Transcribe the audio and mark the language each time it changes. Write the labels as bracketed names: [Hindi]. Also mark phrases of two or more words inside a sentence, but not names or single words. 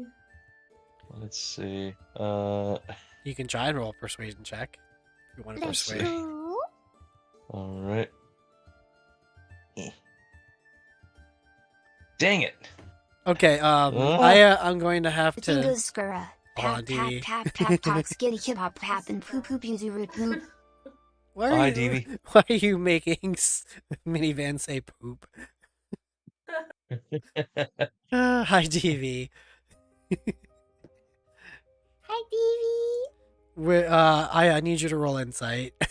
[English] Let's see. You can try and roll a persuasion check if you want to Let's persuade. go. All right. Dang it! Okay, Huh? I'm going to have to. Tingoskura. Pap pap Dee. pap pap pop skitty hip hop pap and poo poo pew root poop. Why Hi, are you, Deevee. why are you making minivan say poop? Hi, DV. Hi, Deevee. I need you to roll insight.